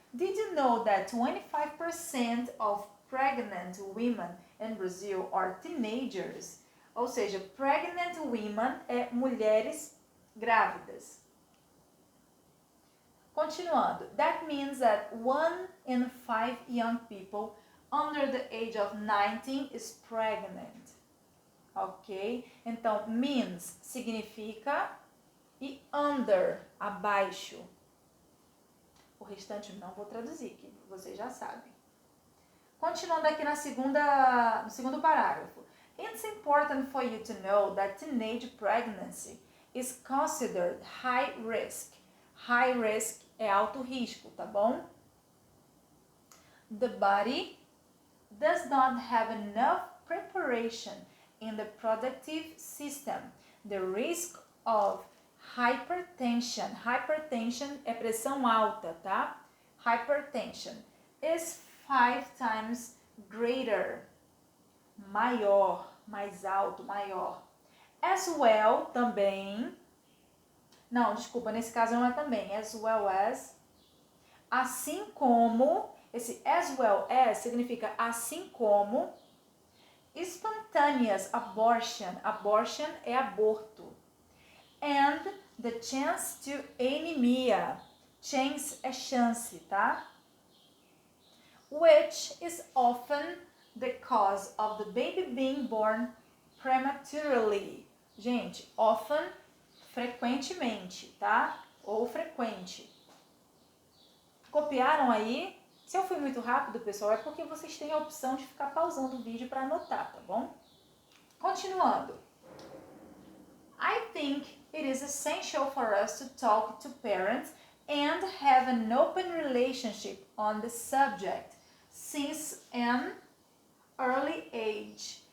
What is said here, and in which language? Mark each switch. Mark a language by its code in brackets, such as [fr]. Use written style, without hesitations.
[en] Did you know that 25% of pregnant women in Brazil are teenagers? [pt] Ou seja, [en] pregnant women [pt] é mulheres grávidas. Continuando. [en] That means that 1 in 5 young people under the age of 19 is pregnant. Ok? [pt] Então, means significa e under, abaixo. O restante não vou traduzir, que vocês já sabem. Continuando aqui no segundo parágrafo. [en] It's important for you to know that teenage pregnancy is considered high risk. High risk [pt] é alto risco, tá bom? [en] The body does not have enough preparation in the reproductive system. The risk of hypertension [pt] é pressão alta, tá? [en] Hypertension is 5 times greater, [pt] maior, mais alto, maior. [en] As well, [pt] também. Não, desculpa, nesse caso não é também. [en] As well as. [pt] Assim como, esse as well as significa assim como. [en] Spontaneous abortion. Abortion [pt] é aborto. [en] And the chance to anemia. Chance [pt] é chance, tá? [en] Which is often the cause of the baby being born prematurely. [pt] Gente, often, frequentemente, tá? Ou frequente. Copiaram aí? Se eu fui muito rápido, pessoal, é porque vocês têm a opção de ficar pausando o vídeo para anotar, tá bom? Continuando. [en] I think it is essential for us to talk to parents and have an open relationship on the subject since an early age.